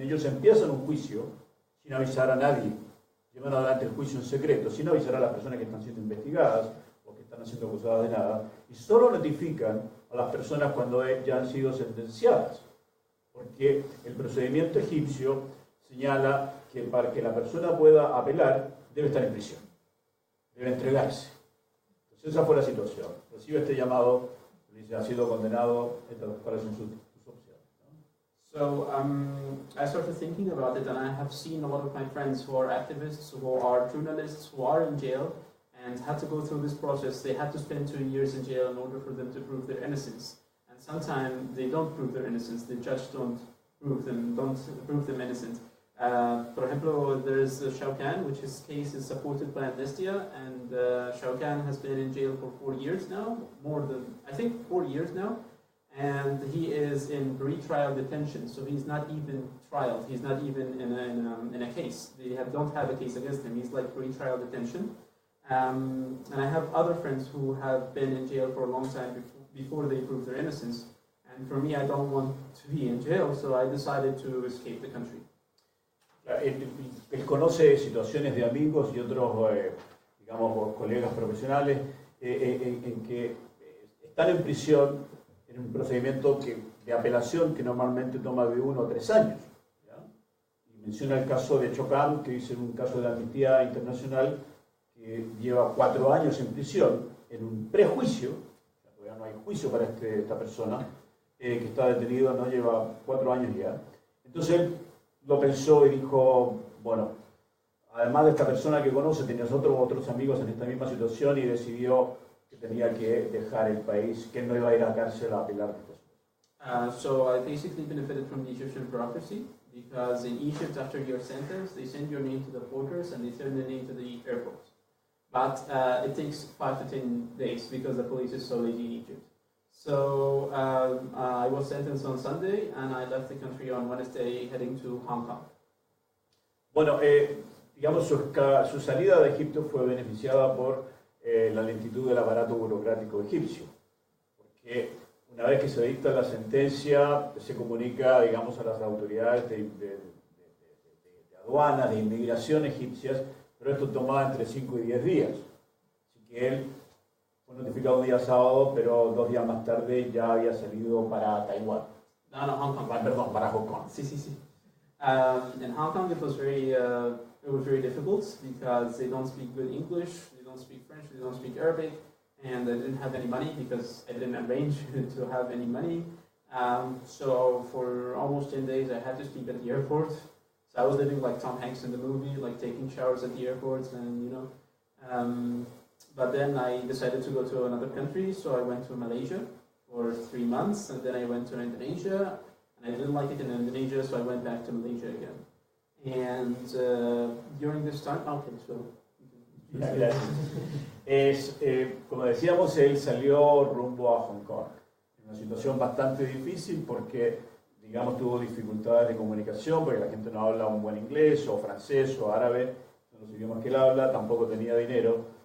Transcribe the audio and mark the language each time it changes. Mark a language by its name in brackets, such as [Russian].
[Spanish] Ellos empiezan un juicio sin avisar a nadie, llevan adelante el juicio en secreto, sin avisar a las personas que están siendo investigadas o que están siendo acusadas de nada, y solo notifican a las personas cuando ya han sido sentenciadas, porque el procedimiento egipcio señala que para que la persona pueda apelar debe estar en prisión, debe entregarse. Entonces esa fue la situación. Recibe este llamado, le dice, ha sido condenado, cuáles son sus opciones, ¿no? [English] So I started thinking about it, and I have seen a lot of my friends who are activists, who are journalists, who are in jail, and had to go through this process. They had to spend 2 years in jail in order for them to prove their innocence. And sometimes they don't prove their innocence. The judge don't prove them innocent. For example, there is Shawkan, which his case is supported by Amnesty, and Shawkan has been in jail for 4 years now, I think 4 years now, and he is in pre-trial detention, so he's not even trialed, he's not even in a case. They don't have a case against him, he's like pre-trial detention. And I have other friends who have been in jail for a long time before they prove their innocence, and for me, I don't want to be in jail, so I decided to escape the country. [Spanish] Él conoce situaciones de amigos y otros, digamos, colegas profesionales en que están en prisión en un procedimiento de apelación que normalmente toma de 1 o 3 años. ¿Ya? Y menciona el caso de Chocam, que dice en un caso de Amnistía Internacional que lleva 4 años en prisión en un prejuicio, o sea, todavía no hay juicio para esta persona, que está detenido, no lleva 4 años ya. Entonces él lo pensó y dijo, bueno, además de esta persona que conoce, tenía otros amigos en esta misma situación y decidió que tenía que dejar el país, que no iba a ir a cárcel a apelar después. [English] So I basically benefited from the Egyptian bureaucracy, because in Egypt, after your sentence, they send your name to the porters and they send the name to the airport. But it takes 5 to 10 days because the police is so lazy in Egypt. So I was sentenced on Sunday, and I left the country on Wednesday, heading to Hong Kong. [Spanish] Bueno, digamos, su salida de Egipto fue beneficiada por la lentitud del aparato burocrático egipcio, porque una vez que se dicta la sentencia, se comunica, digamos, a las autoridades de aduanas, de inmigración egipcias, pero esto tomaba entre 5 y 10 días. Así que él fue notificado un día sábado, pero 2 días más tarde ya había salido para Taiwán. No, Hong Kong. Perdón, para Hong Kong. Sí, sí, sí. [English] In Hong Kong, it was very difficult because they don't speak good English, they don't speak French, they don't speak Arabic, and I didn't have any money because I didn't arrange to have any money. So for almost 10 days, I had to sleep at the airport. So I was living like Tom Hanks in the movie, like taking showers at the airports, and you know. But then I decided to go to another country, so I went to Malaysia for 3 months, and then I went to Indonesia, and I didn't like it in Indonesia, so I went back to Malaysia again. And during this time, okay, so. [Spanish] Gracias. Como decíamos, él salió rumbo a Hong Kong. Una situación bastante difícil porque, digamos, tuvo dificultades de comunicación, porque la gente no habla un buen inglés, o francés, o árabe, son los idiomas que él habla, tampoco tenía dinero.